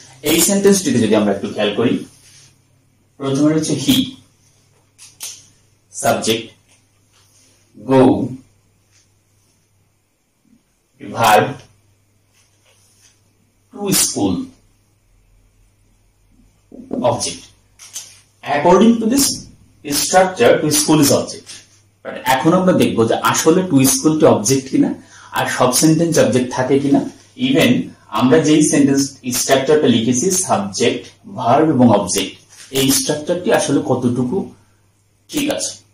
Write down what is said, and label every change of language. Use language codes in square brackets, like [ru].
[bn] এই সেন্টেন্সটিতে যদি আমরা একটু খেয়াল করি, প্রথমে হচ্ছে হি, subject, go, verb, to school, object. [en] According to this structure, to school is object. [bn] But এখন আমরা দেখবো যে আসলে to school টি object কিনা আর সব সেন্টেন্স অবজেক্ট থাকে কিনা। ইভেন আমরা যেই সেন্টেন্স স্ট্রাকচারটা লিখেছি সাবজেক্ট, ভার্ব এবং অবজেক্ট, এই স্ট্রাকচারটি আসলে কতটুকু ঠিক আছে।